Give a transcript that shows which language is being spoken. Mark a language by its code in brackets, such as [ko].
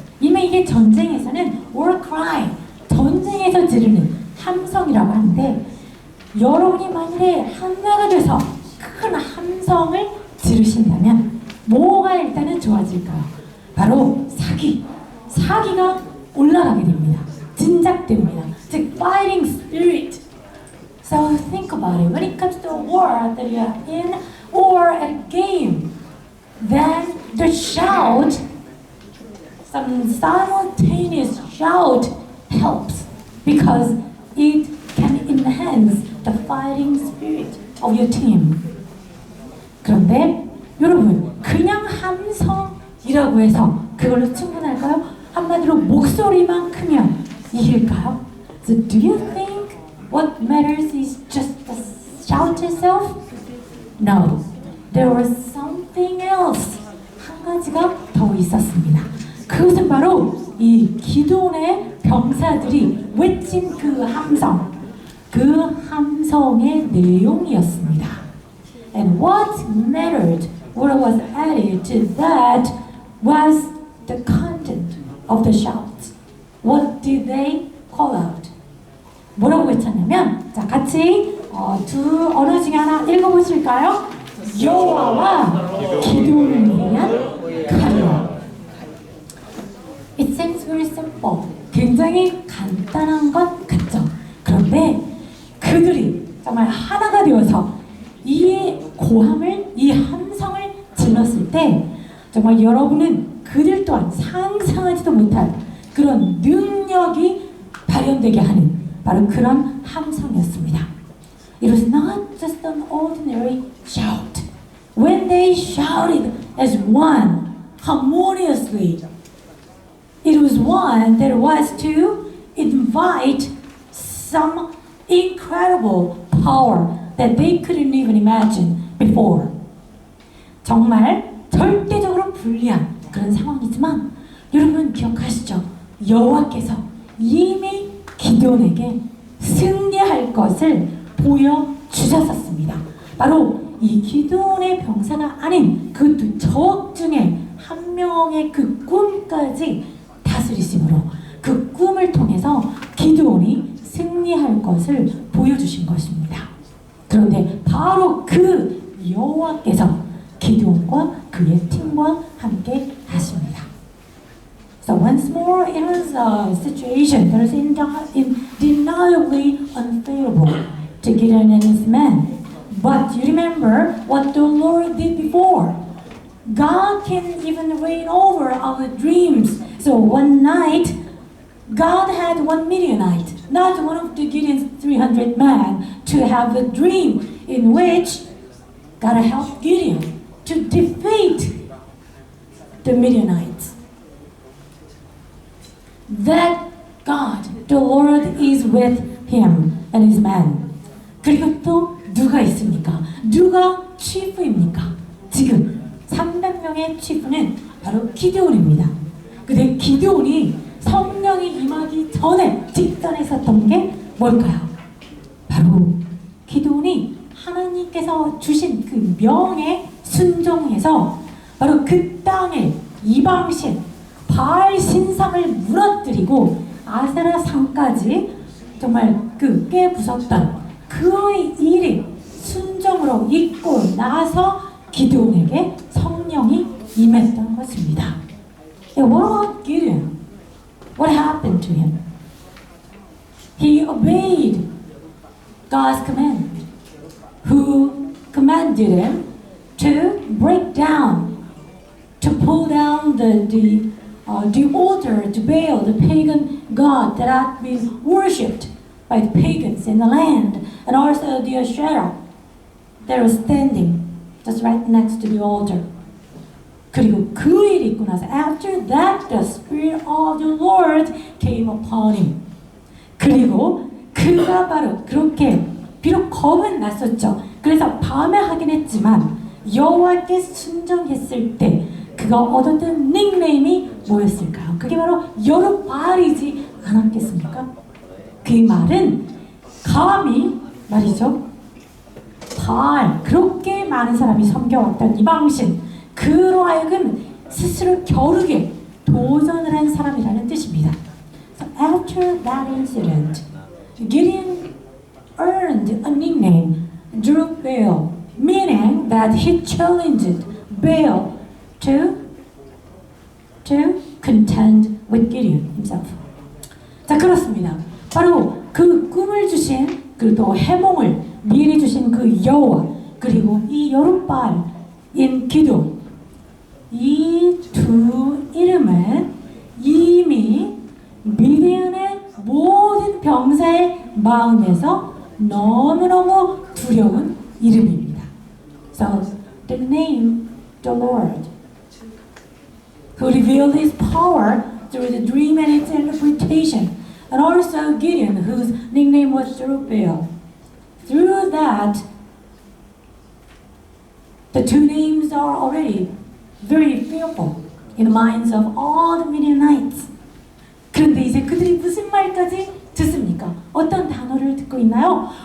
[ko] 이미 이게 전쟁에서는 war cry, 전쟁에서 지르는 함성이라고 하는데 여러분이 만일에 하나가 돼서 큰 함성을 지르신다면 뭐가 일단은 좋아질까요? 바로 사기가 올라가게 됩니다. 진작됩니다. 즉 [en] fighting spirit. So think about it. When it comes to a war that you are in or a game, then the shout, some simultaneous shout helps because it can enhance the fighting spirit of your team. [ko] 그런데 여러분, 그냥 함성이라고 해서 그걸로 충분할까요? 한마디로 목소리만 크면 이길까요? [en] So do you think what matters is just the shout itself? No. There was something else. [ko] 한 가지가 더 있었습니다. 그것은 바로 이 기도원의 병사들이 외친 그 함성의 내용이었습니다. [en] And what mattered, what was added to that was the content of the shout. What did they call out? [ko] 뭐라고 외쳤냐면, 자 같이 두 언어 중에 하나 읽어보실까요? 여호와와 기도를 위한 칼이라. [en] It seems very simple. [ko] 굉장히 간단한 것 같죠. 그런데 그들이 정말 하나가 되어서 이 고함을, 이 함성을 질렀을 때 정말 여러분은 그들 또한 상상하지도 못할 그런 능력이 발현되게 하는 바로 그런 함성이었습니다. [en] It was not just an ordinary shout. When they shouted as one, harmoniously, it was one that was to invite some incredible power that they couldn't even imagine before. [ko] 정말 절대적으로 불리한 그런 상황이지만 여러분 기억하시죠? 여호와께서 이미 기드온에게 승리할 것을 보여주셨었습니다. 바로 이 기드온의 병사가 아닌 그 적 중에 한 명의 그 꿈까지 다스리심으로 그 꿈을 통해서 기드온이 승리할 것을 보여주신 것입니다. 그런데 바로 그 여호와께서 기드온과 그의 팀과 함께 하십니다. [en] So once more, it was a situation that was undeniably unfavorable to Gideon and his men. But you remember what the Lord did before. God can even reign over our dreams. So one night, God had one Midianite, not one of the Gideon's 300 men, to have a dream in which God helped Gideon to defeat the Midianites. That God, the Lord, is with him and his men. [ko] 그리고 또 누가 있습니까? 누가 치프입니까? 지금 300명의 치프는 바로 기드온입니다. 근데 기드온이 성령이 임하기 전에 직전에 있었던 게 뭘까요? 바로 기드온이 하나님께서 주신 그 명에 순종해서 바로 그 땅에 이방신 바알 신상을 무너뜨리고 아세라 상까지 정말 그 깨부쉈던 그 일이 순종으로 있고 나서 기드온에게 성령이 임했던 것입니다. [en] And what about Gideon? What happened to him? He obeyed God's command, who commanded him to break down, to pull down the altar to Baal, the pagan god that had been worshipped by the pagans in the land, and also the Asherah that was standing just right next to the altar. [ko] 그리고 그 일이 있고 나서 [en] after that the Spirit of the Lord came upon him. [ko] 그리고 그가 바로 그렇게 비록 겁은 났었죠. 그래서 밤에 하긴 했지만 여호와께 순종했을 때 그가 얻었던 닉네임이 뭐였을까요? 그게 바로 여룻바알이지 않았겠습니까? 그 말은 감히 말이죠. 바알, 그렇게 많은 사람이 섬겨왔던 이방신, 그로 하여금 스스로 겨루게 도전을 한 사람이라는 뜻입니다. [en] So after that incident, Gideon earned a nickname, Jerubbaal, meaning that he challenged Baal to contend with Gideon himself. [ko] 자, 그렇습니다. 바로 그 꿈을 주신, 그리고 또 해몽을 미리 주신 그 여호와, 그리고 이 여룻바알인 기드온, 이 두 이름은 이미 미디안의 모든 병사의 마음에서 너무너무 두려운 이름입니다. [en] So the name the Lord, who revealed his power through the dream and its interpretation, and also Gideon, whose nickname was Jerubbaal. Through that, the two names are already very fearful in the minds of all the Midianites. [ko] 그런데 이제 그들이 무슨 말까지 듣습니까? 어떤 단어를 듣고 있나요?